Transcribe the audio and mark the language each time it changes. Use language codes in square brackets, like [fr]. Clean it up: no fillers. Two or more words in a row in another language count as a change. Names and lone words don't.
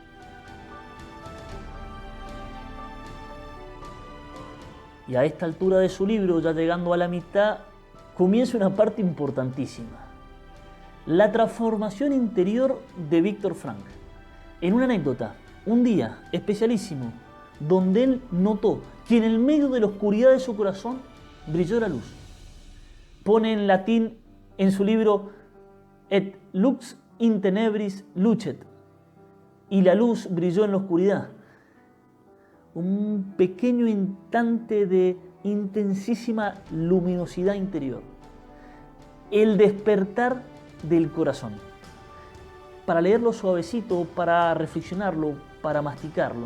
[es] Y a esta altura de su libro, ya llegando a la mitad, comienza una parte importantísima: la transformación interior de Víctor Frank. En una anécdota, un día especialísimo, donde él notó que en el medio de la oscuridad de su corazón brilló la luz. Pone en latín en su libro: [la] et lux in tenebris lucet, [es] y la luz brilló en la oscuridad. Un pequeño instante de intensísima luminosidad interior. El despertar del corazón. Para leerlo suavecito, para reflexionarlo, para masticarlo.